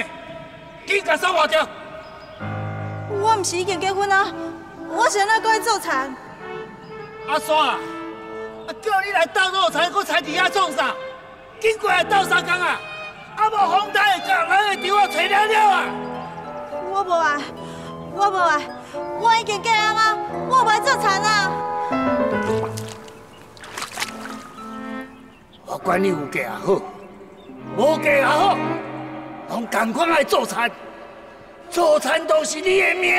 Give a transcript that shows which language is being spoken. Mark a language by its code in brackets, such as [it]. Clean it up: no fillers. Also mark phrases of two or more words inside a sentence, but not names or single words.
[nan] 紧甲送我掉！我毋是已经结婚啊，我是安怎搁爱做田？阿山啊，叫你来斗做田，搁才伫遐创啥？紧过来斗相共啊！啊无风台会到，人会朝我找了了啊！我无爱，我无爱，我已经嫁人啊，我无爱做田啊！我管你有嫁也好，无嫁也好，拢同款爱做田，做田都是你的命。